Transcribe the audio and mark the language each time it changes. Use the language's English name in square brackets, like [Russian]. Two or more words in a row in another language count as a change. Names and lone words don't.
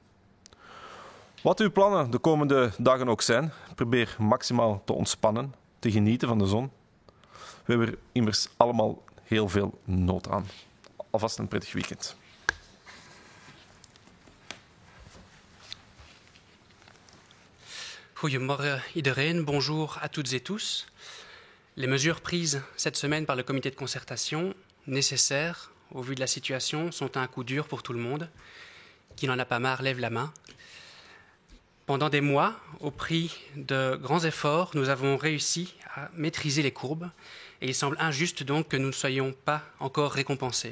[Dutch] Wat uw plannen de komende dagen ook zijn, probeer maximaal te ontspannen, te genieten van de zon. We hebben er immers allemaal heel veel nood aan. Alvast een prettig weekend. Goedemorgen iedereen, [French] bonjour à toutes et tous. Les mesures prises cette semaine par le comité de concertation, nécessaires au vu de la situation, sont un coup dur pour tout le monde. Qui n'en a pas marre, lève la main. Pendant des mois, au prix de grands efforts, nous avons réussi à maîtriser les courbes et il semble injuste donc que nous ne soyons pas encore récompensés.